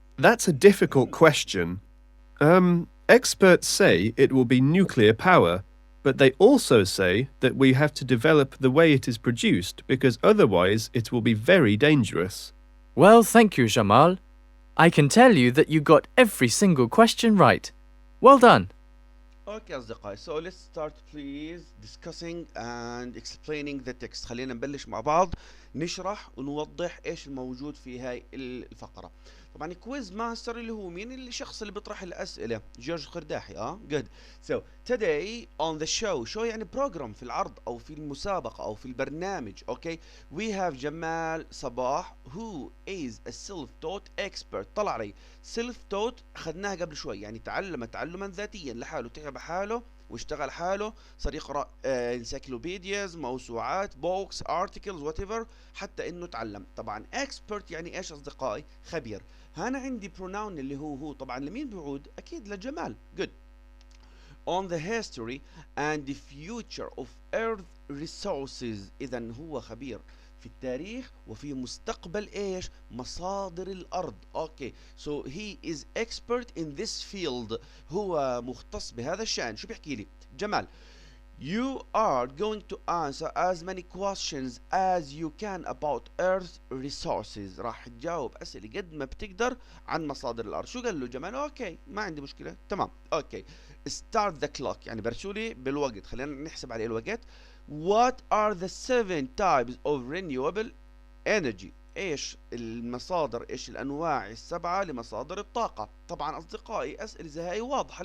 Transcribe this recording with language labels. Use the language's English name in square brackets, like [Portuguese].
[English] That's a difficult question. Experts say it will be nuclear power, but they also say that we have to develop the way it is produced because otherwise it will be very dangerous. Well, thank you, Jamal. I can tell you that you got every single question right. Well done. Okay أصدقائي, so let's start please discussing and explaining the text. [Arabic] خلينا نبلش مع بعض نشرح ونوضح ايش الموجود في هاي الفقرة. طبعا كويز ماستر اللي هو مين؟ الشخص اللي بيطرح الأسئلة، جورج قرداحي. [English] good. So today on the show [Arabic] يعني program في العرض أو في المسابقة أو في البرنامج. [English] Okay, we have جمال صباح who is a self-taught expert. [Arabic] طلع علي self-taught أخذناها قبل شوي، يعني تعلم تعلما ذاتيا لحاله، تعب حاله واشتغل حاله، صار يقرأ encyclopedias، موسوعات، books، [English] articles whatever [Arabic] حتى انه تعلم. طبعا expert يعني ايش اصدقائي؟ خبير. هنا عندي pronoun اللي هو طبعا لمين بيعود؟ اكيد لجمال. [English] good. on the history and the future of earth resources. [Arabic] اذا هو خبير في التاريخ وفي مستقبل ايش؟ مصادر الارض. [English] Okay so he is expert in this field. [Arabic] هو مختص بهذا الشأن. شو بيحكي لي جمال؟ [English] You are going to answer as many questions as you can about earth resources. [Arabic] راح تجاوب اسئله قد ما بتقدر عن مصادر الارض. شو قال له جمال؟ اوكي ما عندي مشكله تمام. اوكي [English] start the clock [Arabic] يعني برسوا لي بالوقت، خلينا نحسب عليه الوقت. [English] What are the 7 types of renewable energy؟ [Arabic] ايش المصادر، ايش الانواع السبعه لمصادر الطاقه؟ طبعا اصدقائي اسئله زي هاي واضحه.